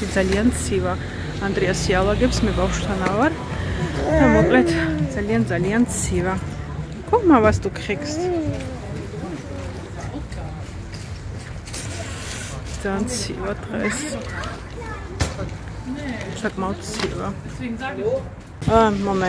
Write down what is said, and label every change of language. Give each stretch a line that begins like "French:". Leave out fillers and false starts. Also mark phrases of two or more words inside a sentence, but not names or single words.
Georgian: ძალიან ცივა. ანდრიასი ალაგებს, მე ბავშვთან ავარ. და მოკლედ ძალიან ცივა.
German: Guck mal, was du kriegst. Dann
Georgian: ცივა დღეს. საკმაოდ ცივა. Moment.